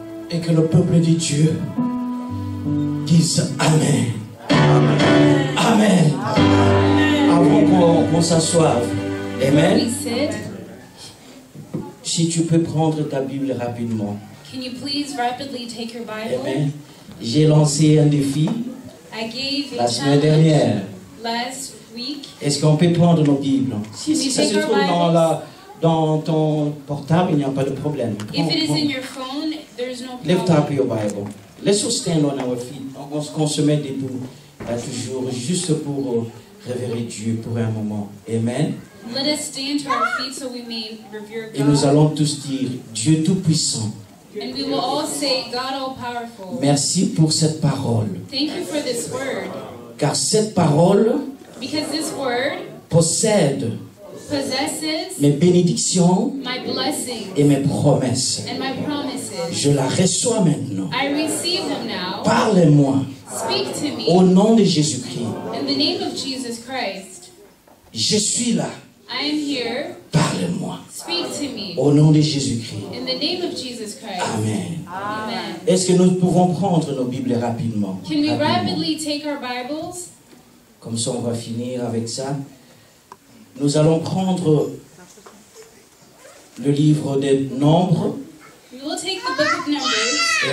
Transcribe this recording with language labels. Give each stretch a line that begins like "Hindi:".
French: Et que le peuple de Dieu dise Amen. Amen. Amen. Avant qu'on s'assoive. Amen. Si tu peux prendre ta Bible rapidement.
English: Can you please rapidly take your Bible?
French: Amen. J'ai lancé un défi la semaine dernière.
English: Last week.
French: Est-ce qu'on peut prendre nos Bibles? Si ça se trouve dans ton portable, il n'y a pas de problème.
English: If it is in your phone, there's no problem. Lift up your Bible. Let's stand on our feet.
French: On se met debout toujours, juste pour révérer Dieu pour un moment. Amen.
English: Let us stand to our feet so we may revere God.
French: Et nous allons tous dire, Dieu Tout-Puissant.
English: And we will all say, God all-powerful.
French: Merci pour cette parole.
English: Thank you for this word.
French: Car cette parole
English: because this word
French: possède
English: possesses
French: mes bénédictions
English: my blessings
French: et mes promesses.
English: And my promises.
French: Je la reçois maintenant.
English: I receive them now.
French: Parlez-moi.
English: Speak to me.
French: Au nom de Jésus-Christ.
English: In the name of Jesus Christ.
French: Je suis là.
English: I am here.
French: Parlez-moi.
English: Speak to me.
French: Au nom de Jésus-Christ.
English: In the name of Jesus Christ.
French: Amen. Amen. Est-ce que nous pouvons prendre nos Bibles rapidement?
English: Can we rapidly take our Bibles?
French: Comme ça, on va finir avec ça. Nous allons prendre le livre des Nombres.
English: We will take the book of Numbers.